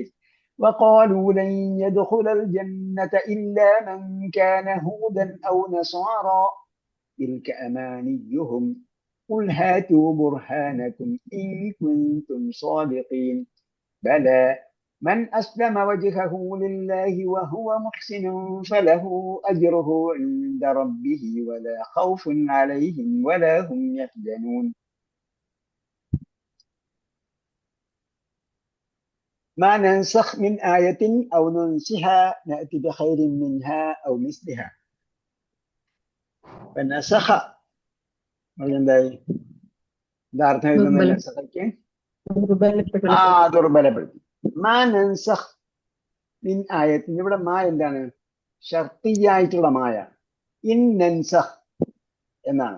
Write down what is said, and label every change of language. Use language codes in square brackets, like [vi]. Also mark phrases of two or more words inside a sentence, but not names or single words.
[ar] وقالوا لن يدخل الجنة إلا من كان هودا أو نصارى تلك أمانيهم قل هاتوا برهانكم إن كنتم صادقين بلى من أسلم وجهه لله وهو محسن فله أجره عند ربه ولا خوف عليهم ولا هم يحزنون. ما ننسخ من آية أو ننسها نأتي بخير منها أو مثلها. [ml] فنسخ അർത്ഥം എഴുതുന്നില്ല. ദുർബലപ്പെടുത്തി. [ar] ما ننسخ من آية [ml] ഇവിടെ മാ എന്താണ്? ഷർത്തിയായിട്ടുള്ള മായ. [ar] إن ننسخ [ml] എന്നാണ്.